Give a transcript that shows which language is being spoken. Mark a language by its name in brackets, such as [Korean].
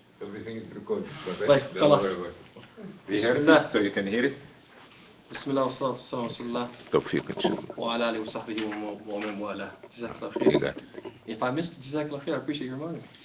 [English] Everything is recorded. [Arabic] طيب خلاص. [English] Rehearse it so you can hear it. [Arabic] بسم الله والصلاة والسلام على رسول الله. توفيق إن شاء الله. وعلى آله وصحبه ومن والاه. جزاك الله خير. [English] If I missed [Arabic] جزاك الله خير, [English] I appreciate your reminding me.